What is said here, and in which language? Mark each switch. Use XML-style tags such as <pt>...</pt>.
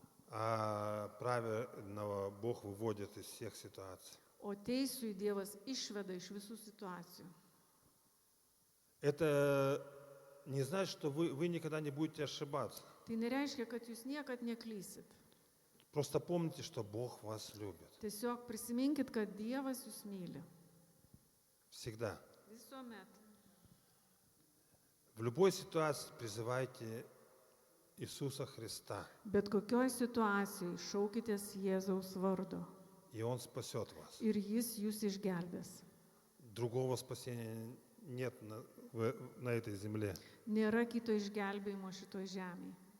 <ru>а праведного Бог выводит из всех ситуаций.</ru> <lt>o teisųjį Dievas išveda iš visų situacijų.</lt> <ru>Это не значит, что вы никогда не будете ошибаться.</ru> <lt>Tai nereiškia, kad jūs niekad neklysit.</lt> <ru>Просто помните, что Бог вас любит.</ru> <lt>Tiesiog prisiminkit, kad Dievas jūs myli.</lt> <ru>Всегда.</ru> <lt>Visuomet.</lt> <ru>В любой ситуации призывайте Иисуса Христа,</ru> <lt>Bet kokioj situacijai šaukitės Jėzaus vardo</lt> <ru>и Он спасет вас.</ru> <lt>ir Jis jūs išgelbės.</lt> <ru>Другого спасения нет на этой земле.</ru> <lt>Nėra kito išgelbėjimo šitoj žemėje.</lt>